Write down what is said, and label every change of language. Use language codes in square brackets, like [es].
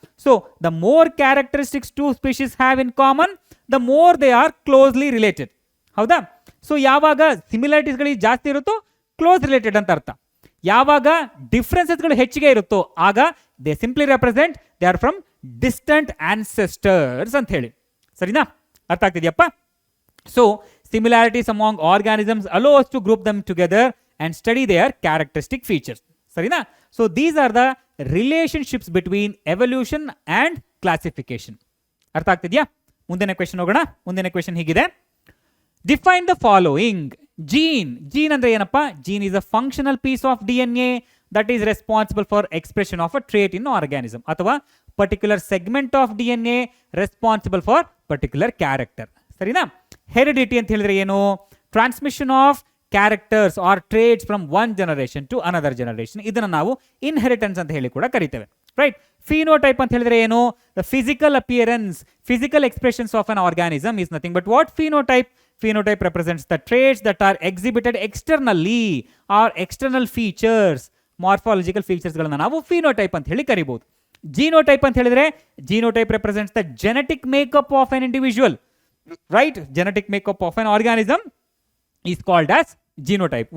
[en] So the more characteristics two species have in common, the more they are closely related. [kn] ಹೌದಾ? So ಯಾವಾಗ ಸಿಮಿಲಾರಿಟೀಸ್ಗಳಿಗೆ ಜಾಸ್ತಿ ಇರುತ್ತೋ close related ಅಂತ ಅರ್ಥ. ಯಾವಾಗ ಡಿಫ್ರೆನ್ಸಸ್ಗಳು ಹೆಚ್ಚಿಗೆ ಇರುತ್ತೋ ಆಗ [en] they simply represent they are from distant ancestors [kn] ಅಂತ ಹೇಳಿ. ಸರಿನಾ? ಅರ್ಥ ಆಗ್ತಿದೆಯಪ್ಪ? [en] So similarities among organisms allow us to group them together and study their characteristic features. [kn] Sarina? [en] So these are the relationships between evolution and classification. [kn] ಅರ್ಥ ಆಗ್ತಿದ್ಯಾ? ಮುಂದಿನ question ಹೋಗೋಣ. ಮುಂದಿನ question ಹೀಗಿದೆ: ಡಿಫೈನ್ ದ ಫಾಲೋಯಿಂಗ್. ಜೀನ್ ಅಂದ್ರೆ ಏನಪ್ಪ? [en] gene is a functional piece of DNA that is responsible for expression of a trait in organism, [kn] ಅಥವಾ [en] particular segment of DNA responsible for particular character. [kn] ಸರಿನಾ? Heredity ಅಂತ ಹೇಳಿದ್ರೆ ಏನು? [en] Transmission of characters or traits from one generation to another generation. [kn] ಇದನ್ನು ನಾವು inheritance ಅಂತ ಹೇಳಿ ಕೂಡ ಕರಿತೇವೆ. ರೈಟ್. ಫಿನೋಟೈಪ್ ಅಂತ ಹೇಳಿದ್ರೆ ಏನು? [en] The physical appearance, physical expressions of an organism is nothing but what? Phenotype. Phenotype represents the traits that are exhibited externally or external features, morphological features [kn] ಗಳನ್ನ ನಾವು phenotype ಅಂತ ಹೇಳಿ ಕರಿಬಹುದು. [en] Genotype [kn] ಅಂತ ಹೇಳಿದ್ರೆ [en] genotype represents the genetic makeup of an individual. Right? Genetic makeup of an organism is called as genotype.